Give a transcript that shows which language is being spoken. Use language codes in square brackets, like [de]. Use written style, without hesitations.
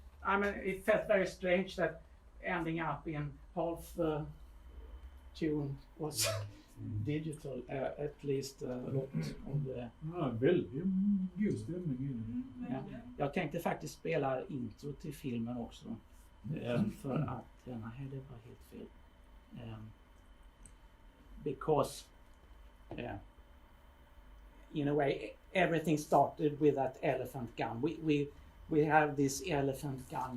[en] I mean, it felt very strange that ending up in half the tune was digital, at least a lot of the... [sv] Ja, väldigt god stämning in. Ja. Jag tänkte faktiskt spela intro till filmen också, för att det var helt fel. [en] Because in a way everything started with that elephant gun. We have this elephant gun.